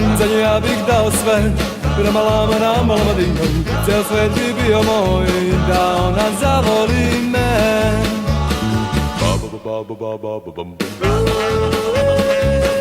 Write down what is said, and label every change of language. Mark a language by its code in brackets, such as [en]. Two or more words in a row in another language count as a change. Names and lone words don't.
[sr] Za nju ja bih dao sve, [en] ramalama, ramalama ding dong. [sr] Ceo svet bi bio moj, da ona zavoli me.